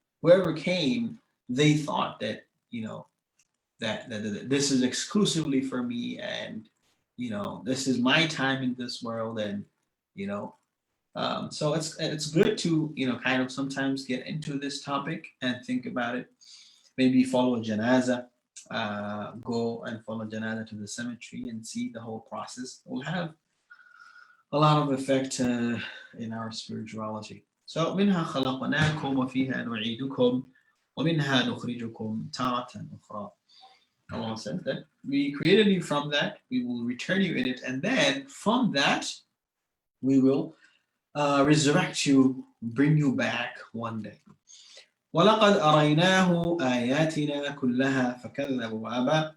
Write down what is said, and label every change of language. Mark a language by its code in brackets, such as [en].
[en] Whoever came, they thought that, that this is exclusively for me, and this is my time in this world, and so it's good to kind of sometimes get into this topic and think about it. Maybe follow a janaza, go and follow janaza to the cemetery and see the whole process. It will have a lot of effect in our spirituality. [ar] So منها خلقناكم وفيها نعيدكم ومنها نخرجكم تارة أخرى. [en] Allah said that we created you from that, we will return you in it, and then from that we will resurrect you, bring you back one day. [ar] وَلَقَدْ أَرَيْنَاهُ آيَاتِنَا كُلَّهَا فَكَذَّبَ وَأَبَى.